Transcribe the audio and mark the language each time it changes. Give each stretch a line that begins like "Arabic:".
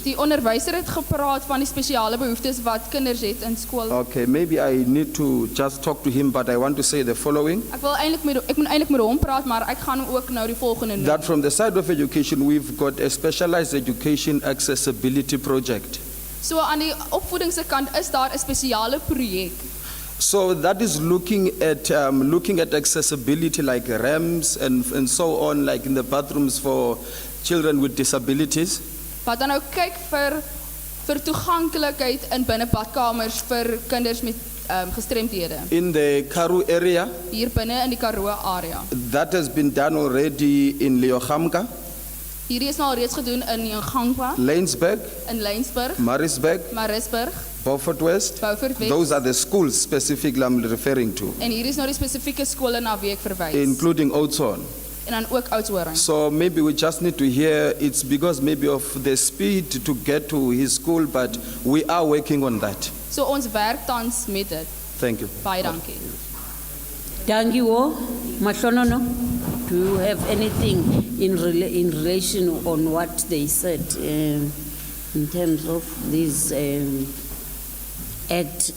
Afrikaans: Die onderwyser het gepraat van die spesiale behoeftes wat kinders het in skool.
English: Okay, maybe I need to just talk to him, but I want to say the following.
Afrikaans: Ek moet eintlik met hom praat, maar ek gaan ook nou die volgende noem.
English: That from the side of education, we've got a specialized education accessibility project.
Afrikaans: So aan die opvoedingse kant is daar 'n spesiale projek.
English: So that is looking at accessibility like ramps and so on, like in the bathrooms for children with disabilities.
Afrikaans: Wat dan nou kyk vir toeganklikheid in binne badkamers vir kinders met gestremdhede.
English: In the Karoo area,
Afrikaans: Hier binne in die Karoo area.
English: that has been done already in Leochamka,
Afrikaans: Hierdie is nou al reeds gedoen in Gangwa,
English: Laingsburg,
Afrikaans: in Laingsburg,
English: Maritzburg, Beaufort West.
Afrikaans: Beaufort West.
English: Those are the schools specifically I'm referring to,
Afrikaans: En hier is nou die spesifieke skole na wie ek verwys.
English: including Oudtshoorn.
Afrikaans: En dan ook Oudtshoorn.
English: So maybe we just need to hear, it's because maybe of the speed to get to his school, but we are working on that.
Afrikaans: So ons werk tans met dit.
English: Thank you.
Afrikaans: Baie dankie. Dankie wo, Mahlonono.
English: Do you have anything in relation on what they said in terms of this act?